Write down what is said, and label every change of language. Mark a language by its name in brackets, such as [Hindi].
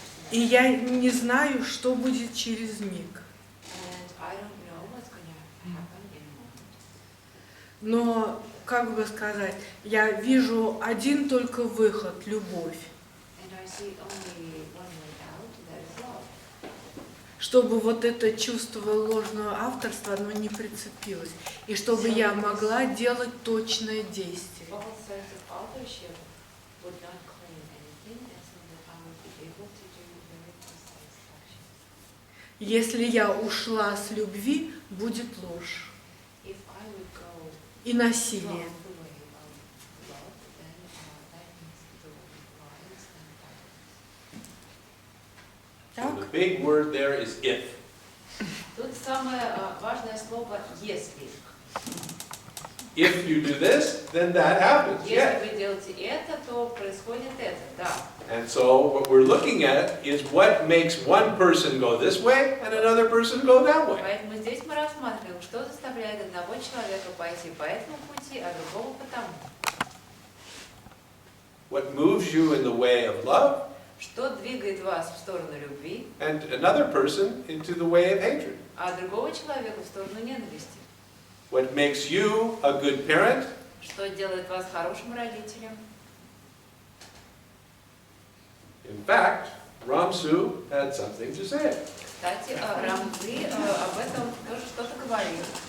[Russian] И я не знаю, что будет через миг. [English] And I don't know what's going to happen in a moment. [Russian] Но, как бы сказать, я вижу один только выход – любовь. [English] And I see only one way out, that is love. [Russian] Чтобы вот это чувство ложного авторства, оно не прицепилось. И чтобы я могла делать точное действие. [English] All sense of authorship would not claim anything, and so that I would be able to do very precise actions. [Russian] Если я ушла с любви, будет ложь [English] If I would go [Russian] и [English] from [Russian] насилие. [English] the way of love, then that means the way of lies and violence. So the big word there is if. [Russian] Тут самое важное слово «если». [English] If you do this, then that happens. [Russian] Если [English] Yeah. [Russian] вы делаете это, то происходит это, да. [English] And so what we're looking at is what makes one person go this way and another person go that way. [Russian] Поэтому здесь мы рассматриваем, что заставляет одного человека пойти по этому пути, а другого по тому. [English] What moves you in the way of love [Russian] Что двигает вас в сторону любви, [English] and another person into the way of hatred. [Russian] а другого человека в сторону ненависти. [English] What makes you a good parent [Russian] Что делает вас хорошим родителем. [English] In fact, Ram Цзы had something to say. [Russian] Кстати, Рам Цзы об этом тоже что-то говорил.